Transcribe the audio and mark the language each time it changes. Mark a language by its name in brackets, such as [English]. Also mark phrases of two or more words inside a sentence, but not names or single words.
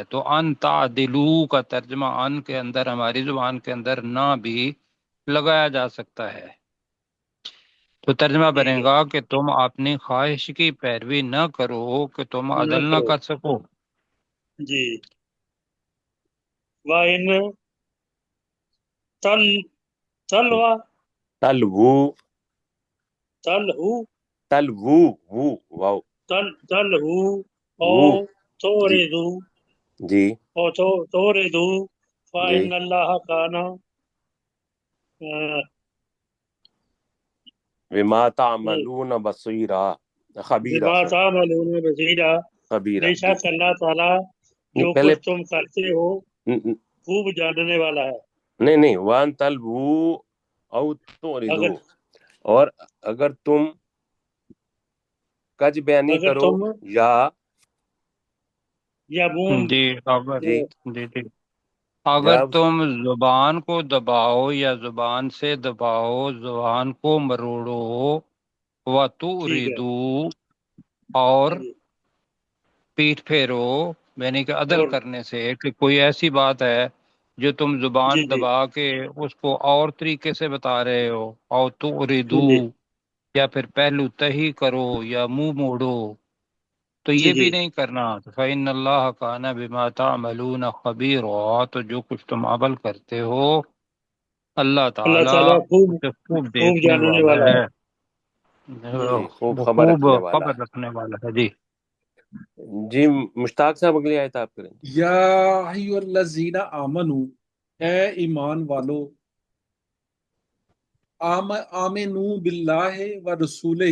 [Urdu] تو [Arabic] ان تعدلو [Urdu] کا ترجمہ ان کے اندر ہماری زبان کے اندر نہ بھی لگایا جا سکتا ہے، تو ترجمہ ٹھیک بنے ہے، گا کہ تم اپنی خواہش کی پیروی نہ کرو کہ تم نہ عدل نہ کرو کر سکو۔ [Arabic] جی، وَإِن تل تلوا تلوو، تلہو تلوو، وو، واو، تلہو او وو۔ جی توردو [Urdu] جی [Arabic] او توردو [Urdu] جی [Arabic] فَإِنَّ اللَّهَ كَانَ بما تعملون بصیرا، خبیرہ، بما سوری، تعملون بصیرا، خبیرہ، [Urdu] بے جی شک اللہ تعالیٰ نہیں جو پہلے، کچھ تم کرتے ہو خوب جاننے والا ہے۔ نہیں نہیں، [Arabic] وان تلبو او توردو، [Urdu] اگر اور اگر تم کج بیانی اگر کرو تم یا، یا بون جی اگر جی جی جی اگر جب، تم زبان کو دباؤ یا زبان سے دباؤ، زبان کو مروڑو، ٹھیک ہے، وَتُعْرِضُوا، اور ہاں جی، پیٹھ پھیرو، یعنی کہ عدل اور کرنے سے کہ کوئی ایسی بات ہے جو تم جی زبان جی دبا کے اس کو اور طریقے سے بتا رہے ہو، اور جی تُعْرِضُوا، یا پھر پہلو تہی کرو یا منہ موڑو، تو جی یہ جی، بھی نہیں کرنا۔ [Arabic] فَإِنَّ اللَّهَ كَانَ بِمَا تَعْمَلُونَ خَبِيرًا، [Urdu] تو جو کچھ تم عمل کرتے ہو اللہ اللہ تعالیٰ تعالیٰ خوب اسے خوب خوب دیکھنے جاننے والا والا ہے، ہے۔ جی جی خوب وہ خبر خوب رکھنے والا خبر رکھنے والا ہے۔ جی ہے۔ جی مشتاق صاحب اگلی آیت آپ کریں۔ [Arabic] یا ایھا الذین آمنو، [Urdu] اے ایمان والو، [Arabic] آمنو باللہ و رسولہ